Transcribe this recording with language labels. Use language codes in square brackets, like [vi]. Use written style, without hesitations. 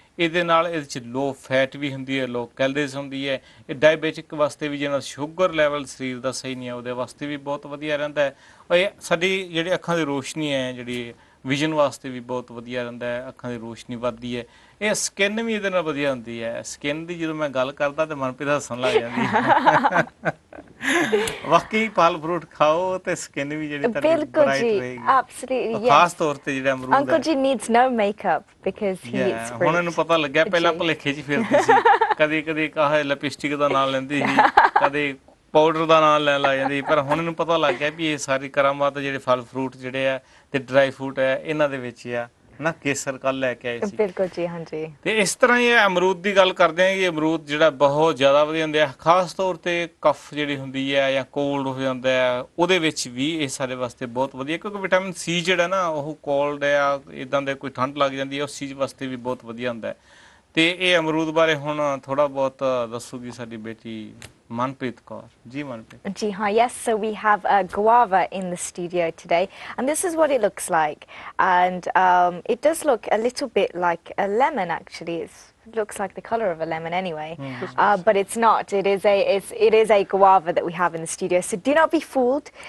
[pa] ਇਹਦੇ ਨਾਲ ਇਹਦੇ 'ਚ ਲੋ ਫੈਟ ਵੀ ਹੁੰਦੀ ਹੈ ਲੋ ਕੈਲਰੀਜ਼ ਹੁੰਦੀ ਹੈ ਇਹ ਡਾਇਬੈਟਿਕ ਵਾਸਤੇ ਵੀ ਜਿਹਨਾਂ ਸ਼ੂਗਰ ਲੈਵਲ ਸਰੀਰ ਦਾ ਸਹੀ ਨਹੀਂ ਹੈ ਉਹਦੇ ਵਾਸਤੇ ਵੀ ਬਹੁਤ ਵਧੀਆ ਰਹਿੰਦਾ ਹੈ ਔਰ ਇਹ ਸਾਡੀ ਜਿਹੜੀ ਅੱਖਾਂ ਦੀ ਰੋਸ਼ਨੀ ਹੈ ਜਿਹੜੀ ਵਿਜ਼ਨ ਵਾਸਤੇ ਵੀ ਬਹੁਤ ਵਧੀਆ ਰਹਿੰਦਾ ਹੈ ਅੱਖਾਂ ਦੀ ਰੋਸ਼ਨੀ ਵੱਧਦੀ ਹੈ ਇਹ ਸਕਿਨ ਵੀ ਇਹਦੇ ਨਾਲ ਵਧੀਆ ਹੁੰਦੀ ਹੈ ਸਕਿਨ ਦੀ ਜਦੋਂ ਮੈਂ ਗੱਲ ਕਰਦਾ ਤੇ ਮਨਪ੍ਰੀਤ ਹੱਸਣ ਲੱਗ ਜਾਂਦੀ ਹੈ ਵਾਕਈ ਫਲ ਫਰੂਟ ਖਾਓ ਤੇ ਸਕਿਨ ਵੀ ਜਿਹੜੀ ਤੁਹਾਡੀ ਬ੍ਰਾਈਟ ਰਹੇਗੀ [en] absolutely [pa] ਖਾਸ ਤੌਰ ਤੇ ਜਿਹੜਾ ਅਮਰੂਦ ਹੈ [en] Uncle Ji needs no makeup because he eats fruit [pa] ਹੁਣ ਇਹਨੂੰ ਪਤਾ ਲੱਗਿਆ ਪਹਿਲਾਂ ਭੁਲੇਖੇ 'ਚ ਫਿਰਦੀ ਸੀ ਕਦੇ ਕਾਹ ਲਿਪਸਟਿਕ ਦਾ ਨਾਮ ਲੈਂਦੀ ਸੀ ਕਦੇ ਪਾਊਡਰ ਦਾ ਨਾਮ ਲੈਣ ਲੱਗ ਜਾਂਦੀ ਪਰ ਹੁਣ ਇਹਨੂੰ ਪਤਾ ਲੱਗ ਗਿਆ ਵੀ ਇਹ ਸਾਰੀ ਕਰਾਮਾਤ ਜਿਹੜੇ ਫਲ ਫਰੂਟ ਜਿਹੜੇ ਆ ਤੇ ਡਰਾਈ ਫਰੂਟ ਹੈ ਇਹਨਾਂ ਦੇ ਵਿੱਚ ਆ ਨਾ ਕੇਸਰ ਕੱਲ ਲੈ ਕੇ ਆਏ ਸੀ ਬਿਲਕੁਲ ਜੀ ਹਾਂਜੀ ਤੇ ਇਸ ਤਰ੍ਹਾਂ ਹੀ ਅਮਰੂਦ ਦੀ ਗੱਲ ਕਰਦੇ ਆ ਕਿ ਅਮਰੂਦ ਜਿਹੜਾ ਬਹੁਤ ਜ਼ਿਆਦਾ ਵਧੀਆ ਹੁੰਦਾ ਹੈ ਖਾਸ ਤੌਰ ਤੇ ਕਫ ਜਿਹੜੀ ਹੁੰਦੀ ਹੈ ਜਾਂ ਕੋਲਡ ਹੋ ਜਾਂਦਾ ਹੈ ਉਹਦੇ ਵਿੱਚ ਵੀ ਇਹ ਸਾਡੇ ਵਾਸਤੇ ਬਹੁਤ ਵਧੀਆ ਕਿਉਂਕਿ ਵਿਟਾਮਿਨ ਸੀ ਜਿਹੜਾ ਨਾ ਉਹ ਕੋਲਡ ਆ ਇਦਾਂ ਦੇ ਕੋਈ ਠੰਡ ਲੱਗ ਜਾਂਦੀ ਹੈ ਉਸ ਚੀਜ਼ ਵਾਸਤੇ ਵੀ ਬਹੁਤ ਵਧੀਆ ਹੁੰਦਾ ਹੈ ਤੇ ਇਹ ਅਮਰੂਦ ਬਾਰੇ ਹੁਣ ਥੋੜਾ ਬਹੁਤ ਦੱਸੂਗੀ ਸਾਡੀ ਬੇਟੀ Manpreet Kaur. Ji Manpreet. Ji haan, [en] yes, so we have a guava in the studio today and this is what it looks like and it does look a little bit like a lemon actually. It looks like the color of a lemon anyway, but it's not. It is a guava that we have in the studio. So do not be fooled.